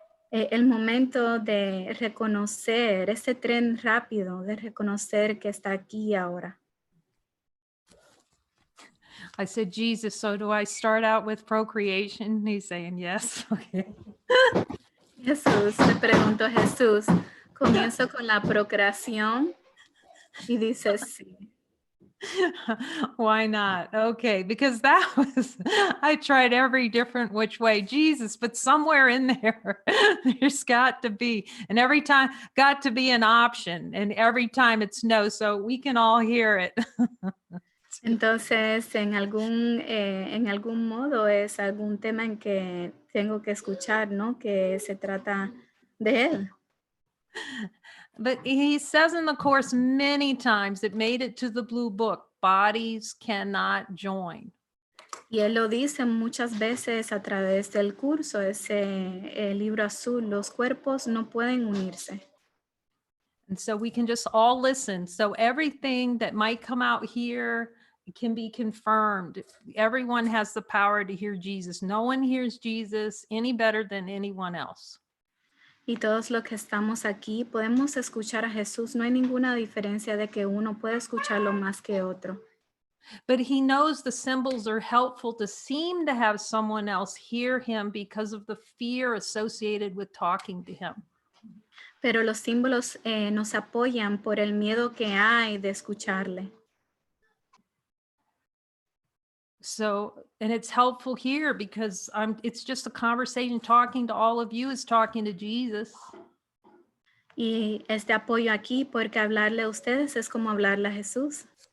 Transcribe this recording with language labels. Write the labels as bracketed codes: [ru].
[es] El momento de reconocer, ese tren rápido de reconocer que está aquí ahora. [en] I said, Jesus, so do I start out with procreation? And he's saying, yes. Okay. [es] Jesús, le pregunto a Jesús, ¿comienzo con la procreación? Y dice, sí. [en] Why not? Okay, because that was, I tried every different which way, Jesus, but somewhere in there, there's got to be, and every time, got to be an option, and every time it's no, so we can all hear it. [es] Entonces, en algún modo es algún tema en que tengo que escuchar, ¿no? Que se trata de él. [en] But he says in the course many times, it made it to the blue book, bodies cannot join. [es] Y él lo dice muchas veces a través del curso, ese libro azul, los cuerpos no pueden unirse. [en] And so we can just all listen. So everything that might come out here can be confirmed. Everyone has the power to hear Jesus. No one hears Jesus any better than anyone else. [es] Y todos los que estamos aquí podemos escuchar a Jesús. No hay ninguna diferencia de que uno puede escucharlo más que otro. [en] But he knows the symbols are helpful to seem to have someone else hear him because of the fear associated with talking to him. [es] Pero los símbolos nos apoyan por el miedo que hay de escucharle. [en] So, and it's helpful here because it's just a conversation. Talking to all of you is talking to Jesus. [es] Y este apoyo aquí, porque hablarle a ustedes es como hablarle a Jesús.